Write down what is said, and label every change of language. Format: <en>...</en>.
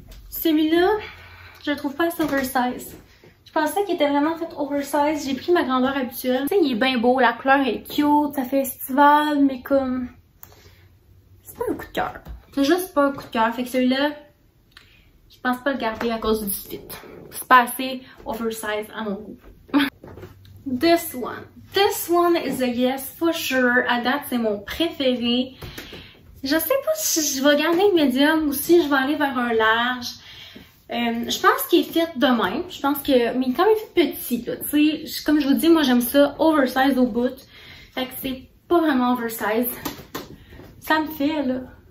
<fr>Celui-là, je le trouve pas assez oversize. Je pensais qu'il était vraiment fait oversize. J'ai pris ma grandeur habituelle. Tu sais, il est bien beau, la couleur est cute, ça fait estival, mais comme... c'est pas un coup de cœur. C'est juste pas un coup de cœur. Fait que celui-là, je pense pas le garder à cause du fit. C'est pas assez oversize à mon goût.</fr> <en>This one is a yes for sure.</en> <fr>À date, c'est mon préféré. Je sais pas si je vais garder le medium ou si je vais aller vers un large. Je pense qu'il est fait de même. Je pense que... mais quand même fait petit, là. Tu sais, comme je vous dis, moi j'aime ça oversize au bout. Fait que c'est pas vraiment oversize. Ça me fait, là.</fr>